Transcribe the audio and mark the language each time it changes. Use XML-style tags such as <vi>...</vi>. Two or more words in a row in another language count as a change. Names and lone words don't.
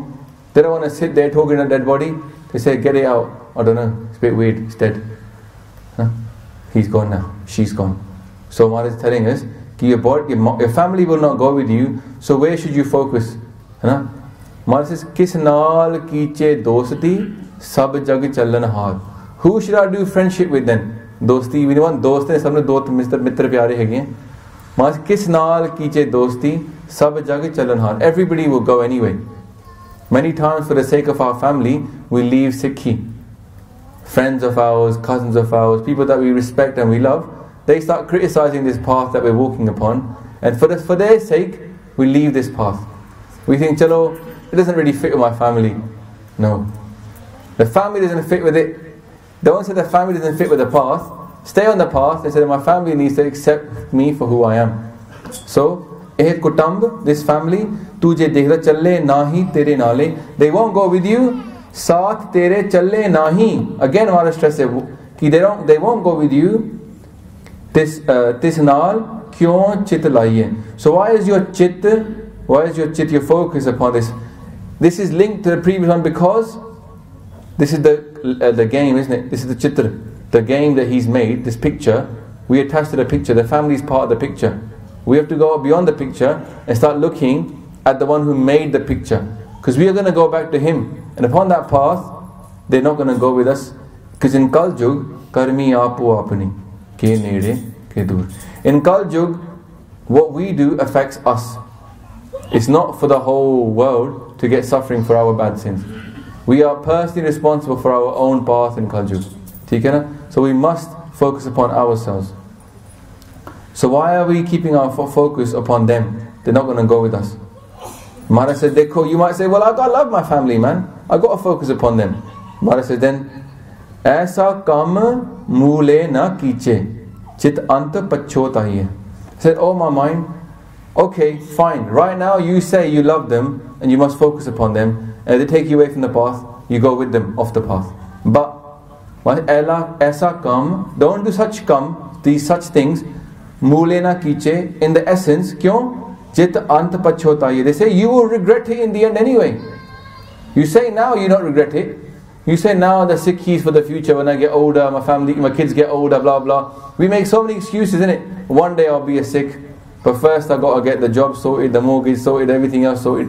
<en>They don't want to sit there talking to that dead body. They say, get it out. I don't know, it's a bit weird, it's dead. Huh? He's gone now, she's gone. So Maharaj is telling us, your family will not go with you, so where should you focus? Maharaj says,</en> <pa>ਕਿਸ ਨਾਲ ਕੀਚੈ ਦੋਸਤੀ ਸਭ ਜਗ ਚਲਣ ਹਾਰ.</pa> <en>Who should I do friendship with then?</en> <pa>Dosti,</pa> <en>we want</en> <pa>ਦੋਸਤ ਸਭਨੇ ਦੋਸਤ ਮਿੱਤਰ ਪਿਆਰੇ ਹੈਗੇ. Maharaj, ਕਿਸ ਨਾਲ ਕੀਚੈ ਦੋਸਤੀ ਸਭ ਜਗ ਚਲਣ ਹਾਰ.</pa> <en>Everybody will go anyway. Many times for the sake of our family, we leave Sikhi. Friends of ours, cousins of ours, people that we respect and we love, they start criticizing this path that we're walking upon, and for their sake, we leave this path. We think, chalo, it doesn't really fit with my family. No. The family doesn't fit with it. Don't say the family doesn't fit with the path. Stay on the path and say that my family needs to accept me for who I am. So,</en> <pa>ਇਹ ਕੁਟੰਬ,</pa> <en>this family,</en> <pa>ਤੁਝੇ ਦੇਖਦਾ ਚੱਲੇ ਨਹੀਂ ਤੇਰੇ ਨਾਲੇ.</pa> <en>They won't go with you.</en> <pa>ਸਾਥ ਤੇਰੇ ਚੱਲੇ ਨਹੀਂ.</pa> <en>Again, Maharaj stresses ki they won't go with you.</en> <pa>ਤਿਸ ਨਾਲ ਕਿਉਂ ਚਿਤ ਲਾਈਐ.</pa> <en>So why is your chit, your focus upon this? This is linked to the previous one because this is the game, isn't it? This is the chitra, the game that he's made, this picture. We attach to the picture, the family is part of the picture. We have to go beyond the picture and start looking at the one who made the picture. Because we are going to go back to him. And upon that path, they're not going to go with us. Because in</en> <pa>Kal Jug, ਕਰਮੀ ਆਪੁ ਆਪਣੀ ਕੇ ਨੇੜੇ ਕੇ ਦੂਰ.</pa> <en>In Kal Jug, what we do affects us. It's not for the whole world to get suffering for our bad sins. We are personally responsible for our own path in Kal Jug. So we must focus upon ourselves. So why are we keeping our focus upon them? They're not going to go with us. Maharaj said, Dekho, you might say, well, I love my family, man. I got to focus upon them. Maharaj said, then,</en> <pa>ਐਸਾ ਕੰਮ ਮੂਲੇ ਨ ਕੀਚੈ ਚਿਤ ਅੰਤਾ ਪਛੋਤਾਈਐ.</pa> <en>He said, oh my mind, okay, fine. Right now you say you love them and you must focus upon them. And if they take you away from the path, you go with them off the path. But,</en> <pa>ਐਸਾ ਕੰਮ,</pa> <en>don't do such things,</en> <pa>ਮੂਲੇ ਨ ਕੀਚੈ,</pa> <en>in the essence, kyon?</en> <pa>ਜਿਤ ਅੰਤ ਪਛੋਤਾਈਐ.</pa> <en>They say you will regret it in the end anyway. You say now you don't regret it. You say now the Sikhis for the future, when I get older, my kids get older, blah blah. We make so many excuses, innit? One day I'll be a Sikh, but first I got to get the job sorted, the mortgage sorted, everything else sorted.</en>